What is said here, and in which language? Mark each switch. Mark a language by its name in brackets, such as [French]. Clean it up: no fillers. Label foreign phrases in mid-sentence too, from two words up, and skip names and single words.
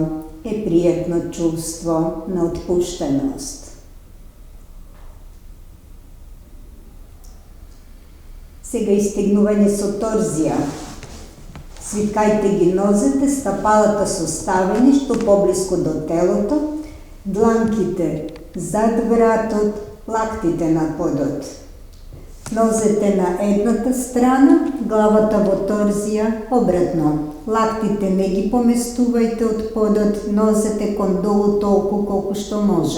[Macedonian] Е приятно чувство на отпущеност. Сега изтегнуване с оторзия. Свиткайте ги нозете, стъпалата са оставени, що по-близко до телото, дланките зад вратот, лактите на подот. Нозете на едната страна, главата во торзија, обратно. Лактите не ги поместувајте од подот, нозете кон долу толку колку што може.